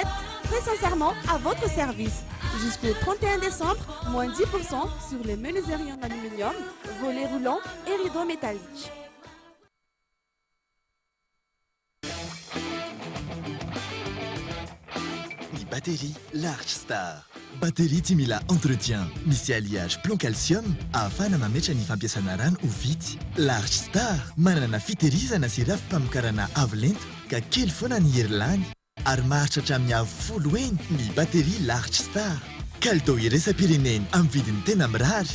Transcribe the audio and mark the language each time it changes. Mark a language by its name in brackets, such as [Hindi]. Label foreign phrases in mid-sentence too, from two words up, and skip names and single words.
[French] Très sincèrement, à votre service. Jusqu'au 31 décembre, moins 10% sur les menuiseries en aluminium, volets roulants et rideaux métalliques. Batterie Large Star. [Malagasy] Batterie ty mila entretien, misy [French] alliage plomb calcium [Malagasy] ahafahana mametra ny fampiasana rano ho vitsy. Large Star manana fitehirizana sy rafi-pamokarana avo lento ka kely foana ny herilany ary maharitra hatramin'ny avo 10 eny ny batterie Large Star. Kalitao iraisam-pireneny amin'ny vidiny tena mirary.